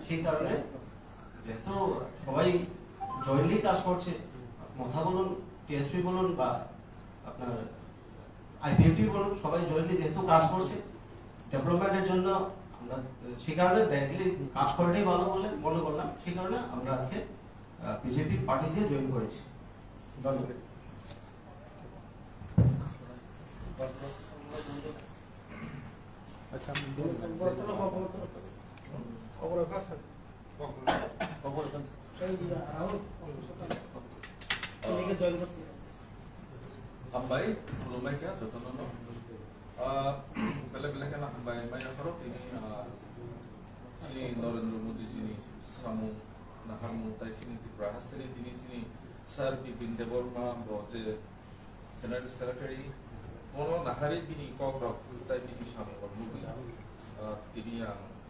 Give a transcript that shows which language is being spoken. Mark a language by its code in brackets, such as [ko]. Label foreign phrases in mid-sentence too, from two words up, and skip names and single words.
[bn] সেই কারণে যেহেতু সবাই জয়েন্টলি কাজ করছে, মথা বলুন, টিএসপি বলুন বা আপনার আইপিএফটি বলুন, সবাই জয়েন্টলি যেহেতু কাজ করছে ডেভেলপমেন্টের জন্য, আমরা সেই কারণে ডাইরেক্টলি কাজ করাটাই ভালো বলে মনে করলাম। সেই কারণে আমরা আজকে বিজেপি পার্টিতে জয়েন করেছি। ধন্যবাদ। আচ্ছা, [trp] Hambai, Lumai kaya, Jotono. Bela-bela kaya na hambai, may nakarot ini sini Narendra Modi sini samu naharmu tay sini Tripura hastani sini Sir Bipin Deborma bote [en] General Secretary [trp] mono nahari bini kogrok tay bini samu kormugi tini yang